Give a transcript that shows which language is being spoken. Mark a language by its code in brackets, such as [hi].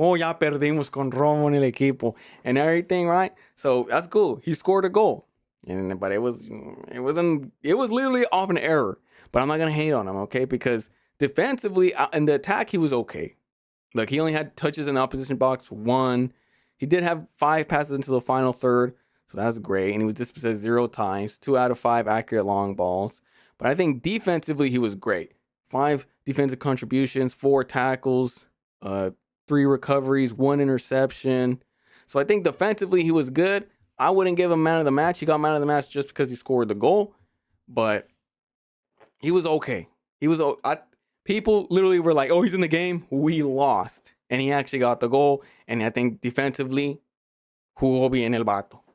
[es] Oh, ya perdimos con Romo en el equipo. [en] And everything, right? So that's cool. He scored a goal. But it was literally off an error. But I'm not going to hate on him, okay? Because Defensively, in the attack, he was okay. Like, he only had touches in the opposition box, 1. He did have 5 passes into the final third, so that's great. And he was dispossessed 0 times, 2 out of 5 accurate long balls. But I think defensively, he was great. 5 defensive contributions, 4 tackles, 3 recoveries, 1 interception. So I think defensively, he was good. I wouldn't give him man of the match. He got man of the match just because he scored the goal. But he was okay. He was. People literally were like, "Oh, he's in the game." We lost, and he actually got the goal. And I think defensively, [es] jugó bien el vato.